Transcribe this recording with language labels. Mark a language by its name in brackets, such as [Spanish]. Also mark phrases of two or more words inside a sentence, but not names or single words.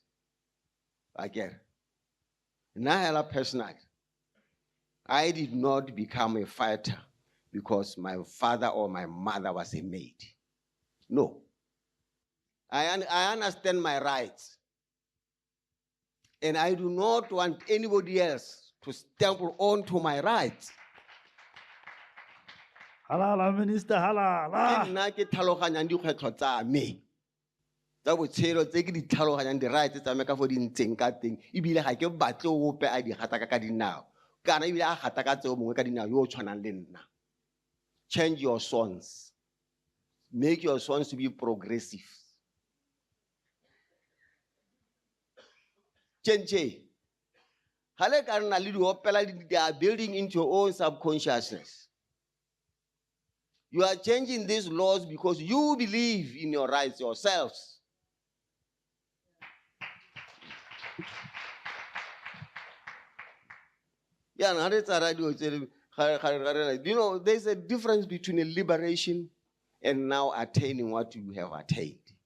[English] Again, now personally, I did not become a fighter because my father or my mother was a maid. No. I understand my rights. And I do not want anybody else to stumble onto my rights. Halala, Minister, halala. [Tswana] Nna ke tlhaloganyang dikgwetlho tsa me tsa botshelo tse ke di tlhaloganyang di-rights tsa me ka fo di ntseng ka teng ebile ga ke batle ope a di gata ka dinao kana ebile a gata ka tseo mongwe ka dinao yo o tshwanang le nna. [English] Change your sons. Make your sons to be progressive. Change. [Tswana] Hale ka nna le di opela [English] they are building into your own subconsciousness. You are changing these laws because you believe in your rights yourselves. Yeah, you know, there's a difference between a liberation and now attaining what you have attained.